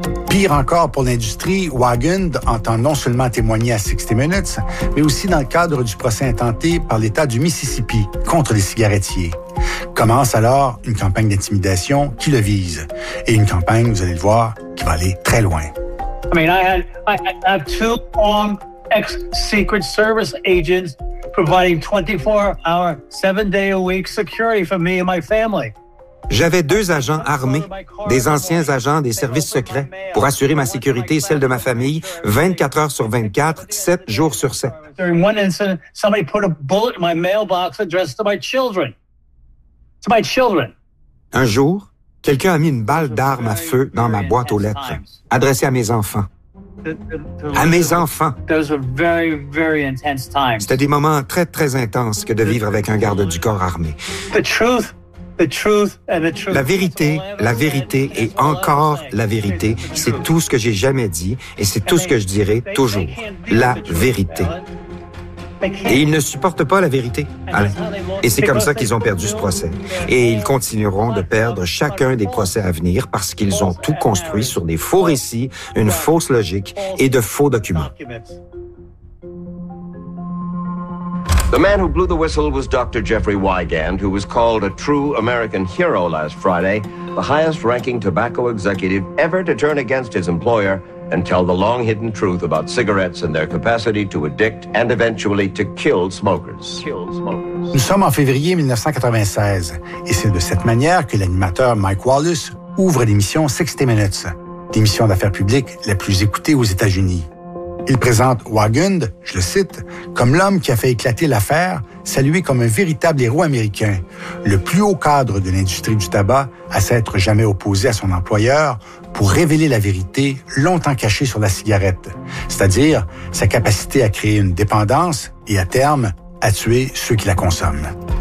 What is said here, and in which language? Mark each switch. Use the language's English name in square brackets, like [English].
[French] Pire encore pour l'industrie, Wigan entend non seulement témoigner à 60 Minutes, mais aussi dans le cadre du procès intenté par l'État du Mississippi contre les cigarettiers. Commence alors une campagne d'intimidation qui le vise. Et une campagne, vous allez le voir, qui va aller très loin. [English] I mean, I have two armed ex-Secret Service agents providing 24-hour, 7-day-a-week security for me and my family. [French] J'avais 2 agents armés, des anciens agents des services secrets, pour assurer ma sécurité et celle de ma famille, 24 heures sur 24, 7 jours sur 7. [English] During one incident, somebody put a bullet in my mailbox addressed to my children. To my children. [French] Un jour, quelqu'un a mis une balle d'arme à feu dans ma boîte aux lettres, adressée à mes enfants. À mes enfants. [English] Those were very, very intense times. [French] C'était des moments très, très intenses que de vivre avec un garde du corps armé. [English] The truth. [French] La vérité et encore la vérité, c'est tout ce que j'ai jamais dit et c'est tout ce que je dirai toujours. La vérité. Et ils ne supportent pas la vérité, Alain. Et c'est comme ça qu'ils ont perdu ce procès. Et ils continueront de perdre chacun des procès à venir parce qu'ils ont tout construit sur des faux récits, une fausse logique et de faux documents. [English] The man who blew the whistle was Dr. Jeffrey Wigand, who was called a true American hero last Friday, the highest-ranking tobacco executive ever to turn against his employer and tell the long-hidden truth about cigarettes and their capacity to addict and eventually to kill smokers. [French] Nous sommes en février 1996, et c'est de cette manière que l'animateur Mike Wallace ouvre l'émission 60 Minutes, l'émission d'affaires publiques la plus écoutée aux États-Unis. Il présente Waugund, je le cite, comme l'homme qui a fait éclater l'affaire, salué comme un véritable héros américain, le plus haut cadre de l'industrie du tabac à s'être jamais opposé à son employeur pour révéler la vérité longtemps cachée sur la cigarette, c'est-à-dire sa capacité à créer une dépendance et à terme, à tuer ceux qui la consomment.